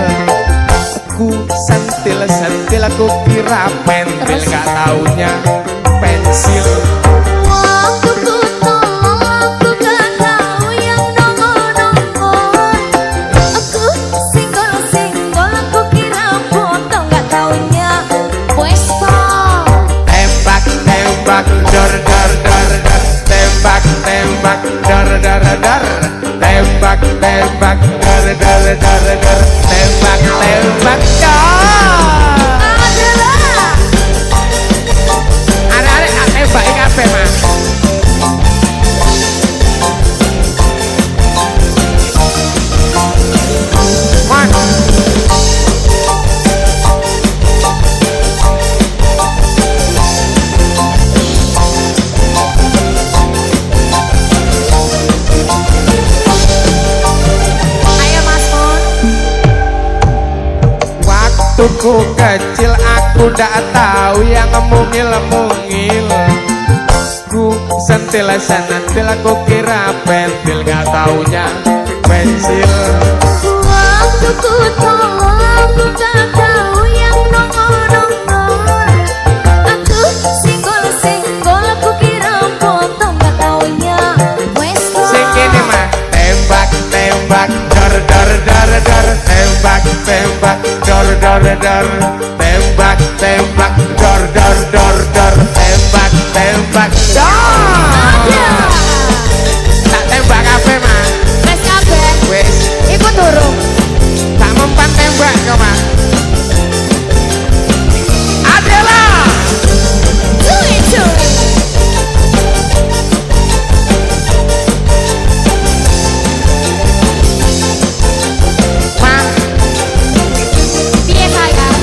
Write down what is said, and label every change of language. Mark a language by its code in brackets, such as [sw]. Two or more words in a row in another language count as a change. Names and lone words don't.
[id] Ku sentil-sentil aku kira pentil, gak taunya pensil. Waktu ku tolol aku gak tahu yang nongol-nongol. Aku senggol-senggol aku kira botol, gak taunya pistol. Tembak-tembak dor dor dor dor, tembak-tembak dor dor dor, tembak-tembak dor dor dor dor, tembak-tembak dor. Adalah. [jv] Arek-arek tak tembaki kabeh mah. Mon. Ayo Mas Mon. [id] Waktu ku kecil aku gak tahu yang mungil-mungil. Ku sentil-sentil aku kira pentil, gak taunya pensil. Waktu ku tolol aku gak tahu yang nongol-nongol. Aku senggol-senggol aku kira botol, gak taunya pistol. [jv] Sing kene mah [id] tembak-tembak dor dor dor dor, tembak-tembak dor dor dor, tembak-tembak dor dor dor dor, tembak-tembak dor. [jv] Tak tembak kabeh mah. Wes kabeh. Wis, Iku durung. [id] tak mempan tembak kau mah. Adela. Cuy. Mah, [jv] Piye sayang?